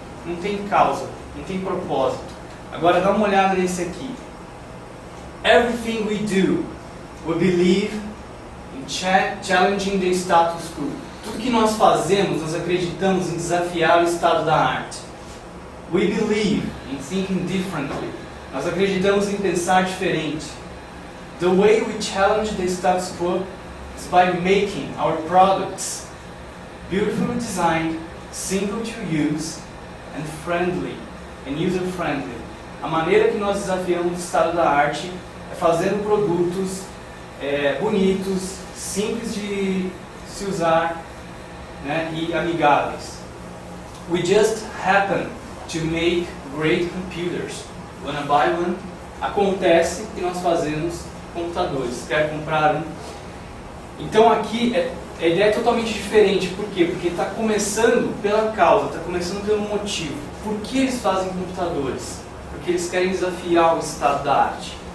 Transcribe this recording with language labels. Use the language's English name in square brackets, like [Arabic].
[Portuguese] Não tem causa, não tem propósito. Agora dá uma olhada nesse aqui. [English] Everything we do, we believe in challenging the status quo. [Portuguese] Tudo que nós fazemos, nós acreditamos em desafiar o estado da arte. [English] We believe in thinking differently. [Portuguese] Nós acreditamos em pensar diferente. [English] The way we challenge the status quo is by making our products beautifully designed, simple to use, and friendly, and user-friendly. [Portuguese] A maneira que nós desafiamos o estado da arte é fazendo produtos bonitos, simples de se usar, né, e amigáveis. [English] We just happen to make great computers. Wanna buy one? [Portuguese] Acontece que nós fazemos computadores. Quer comprar um? Então aqui a ideia é totalmente diferente. Por quê? Porque está começando pela causa, está começando pelo motivo. Por que eles fazem computadores? Porque eles querem desafiar o estado da arte.